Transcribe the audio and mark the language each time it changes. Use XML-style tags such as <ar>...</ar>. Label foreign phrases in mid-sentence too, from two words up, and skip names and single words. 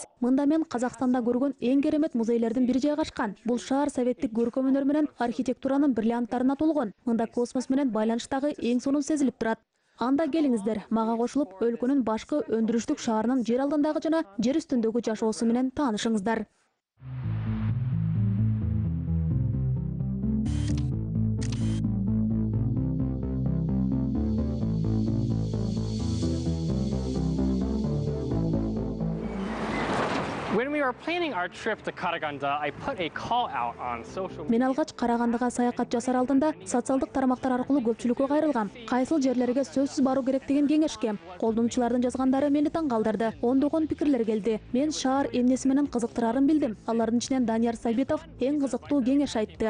<ky>Мында мен Казакстанда көргөн эң керемет музейлердин бири жайгашкан. Бул шаар советтик көркөм өнөр менен архитектуранын бриллианттарына толгон. Мында космос менен байланыштагы эң сонун сезилип турат. Анда келиңиздер, мага кошулуп, өлкөнүн башкы өндүрүштүк шаарынын жер алдындагы жана жер үстүндөгү жашоосу менен таанышыңыздар.</ky> <en>When we were planning our trip to Karaganda, I put a call out on social media.</en> <ky>Мен алгач Карагандыга саякат жасар алдында социалдык тармактар аркылуу көпчүлүккө кайрылгам. Кайсыл жерлерге сөзсүз баруу керек деген кеңешкем. Колдонуучулардын жазгандары мени таң калтырды. Ондогон пикирлер келди. Мен шаар эмнеси менен кызыктырарын билдим. Алардын ичинен Данияр Сабитов эң кызыктуу кеңеш айтты.</ky>